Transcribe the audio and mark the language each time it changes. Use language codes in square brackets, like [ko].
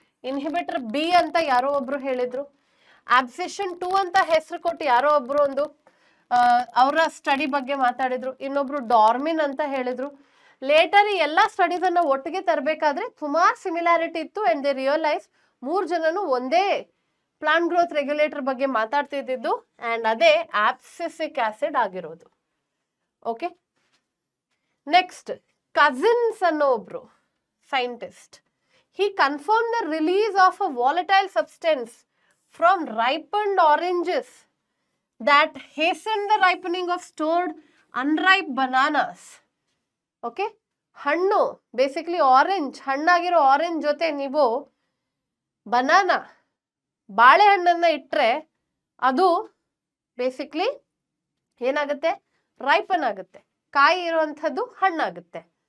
[kn] Inhibitor B ಅಂತ ಯಾರೋ ಒಬ್ರು ಹೇಳಿದ್ರು, ಆಬ್ಸೆಷನ್ 2 ಅಂತ ಹೆಸರು ಕೊಟ್ಟು ಯಾರೋ ಒಬ್ರು ಒಂದು ಅವರ ಸ್ಟಡಿ ಬಗ್ಗೆ ಮಾತಾಡಿದ್ರು, ಇನ್ನೊಬ್ರು ಡಾರ್ಮಿನ್ ಅಂತ ಹೇಳಿದ್ರು. ಲೇಟರ್ ಈ ಎಲ್ಲ ಸ್ಟಡೀಸ್ ಅನ್ನ ಒಟ್ಟಿಗೆ ತರಬೇಕಾದ್ರೆ ಸುಮಾರು ಸಿಮಿಲಾರಿಟಿ ಇತ್ತು. [en] and they realise [kn] 3 ಜನನು ಒಂದೇ ಪ್ಲಾಂಟ್ ಗ್ರೋತ್ ರೆಗ್ಯುಲೇಟರ್ ಬಗ್ಗೆ ಮಾತಾಡ್ತಿದ್ದು, ಅಂಡ್ ಅದೇ ಆಬ್ಸಿಸಿಕ್ ಆಸಿಡ್ ಆಗಿರೋದು. [en] okay, next Cousins [kn] ಅನ್ನೋ ಒಬ್ರು scientist, [en] he confirmed the release of a volatile substance from ripened oranges that hastened the ripening of stored unripe bananas. [kn] Okay, ಹಣ್ಣು basically orange, ಹಣ್ಣಾಗಿರೋ orange ಜೊತೆ ನೀವು banana ಬಾಳೆಹಣ್ಣನ್ನ ಇಟ್ಟರೆ ಅದು ಬೇಸಿಕ್ಲಿ ಏನಾಗುತ್ತೆ, ರೈಪನ್ ಆಗುತ್ತೆ, ಕಾಯಿ ಇರುವಂಥದ್ದು ಹಣ್ಣಾಗುತ್ತೆ.